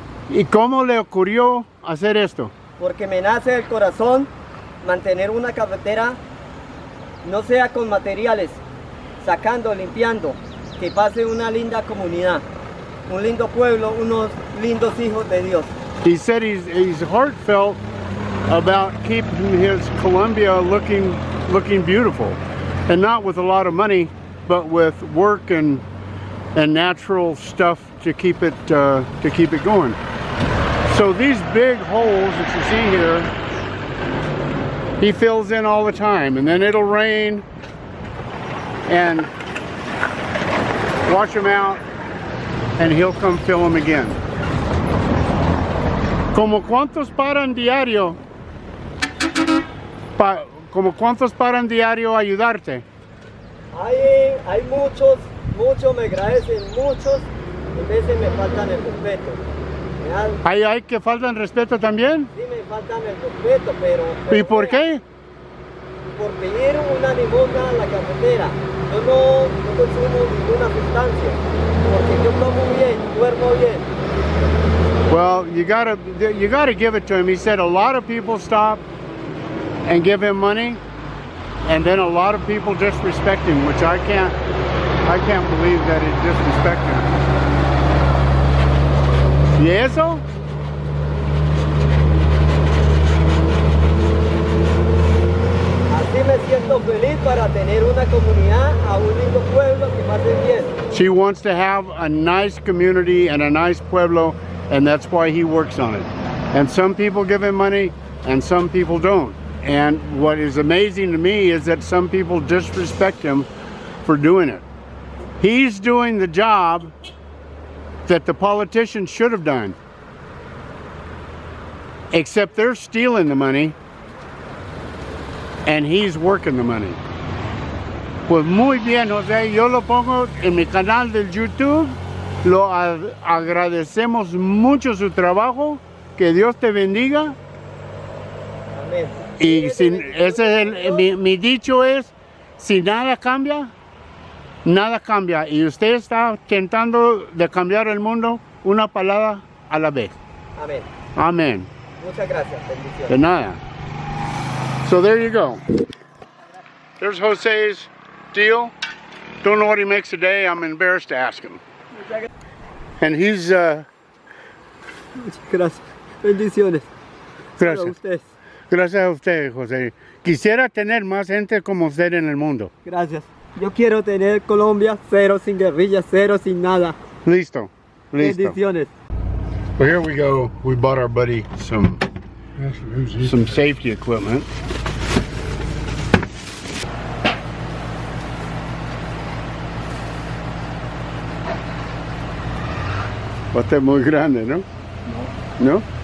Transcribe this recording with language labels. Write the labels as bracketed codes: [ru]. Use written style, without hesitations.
[es] ¿Y cómo le ocurrió hacer esto? Porque me nace el corazón mantener una carretera, no sea con materiales, sacando, limpiando, que pase una linda comunidad, un lindo pueblo, unos lindos hijos de Dios. [en] He said he's heartfelt about keeping his Colombia looking beautiful, and not with a lot of money, but with work and natural stuff to keep it going. So these big holes that you see here, he fills in all the time, and then it'll rain and wash them out, and he'll come fill them again. [es] ¿Como cuántos paran diario? ¿Como cuántos paran diario a ayudarte? Hay muchos me agradecen, muchos, a veces me faltan el respeto. ¿Hay que faltan respeto también? Sí, me faltan el respeto, pero... ¿Y por qué? Por pedir una limosna a la carretera. Yo no consumo ninguna sustancia, porque yo como bien, duermo bien. [en] Well, you gotta give it to him. He said a lot of people stop and give him money, and then a lot of people disrespect him, which I can't believe that he disrespected him. [es] ¿Y eso? Así me siento feliz para tener una comunidad, a un lindo pueblo que pase bien. [en] She wants to have a nice community and a nice pueblo, and that's why he works on it. And some people give him money and some people don't. And what is amazing to me is that some people disrespect him for doing it. He's doing the job that the politicians should have done. Except they're stealing the money and he's working the money. [es] Pues muy bien, José, yo lo pongo en mi canal del YouTube. Lo agradecemos mucho su trabajo. Que Dios te bendiga. Amén. Y mi dicho es, si nada cambia, nada cambia. Y usted está tentando de cambiar el mundo una palabra a la vez. Amén. Amén. Muchas gracias. Bendiciones. De nada. [en] So there you go. There's Jose's deal. Don't know what he makes a day. I'm embarrassed to ask him. And he's... [es] Muchas gracias. Bendiciones. Gracias. A ustedes. Gracias a usted, José. Quisiera tener más gente como usted en el mundo. Gracias. Yo quiero tener Colombia cero sin guerrillas, cero sin nada. Listo. Listo. Bendiciones. [en] Well, here we go. We bought our buddy some safety equipment. [es] Bote muy grande, ¿no? No.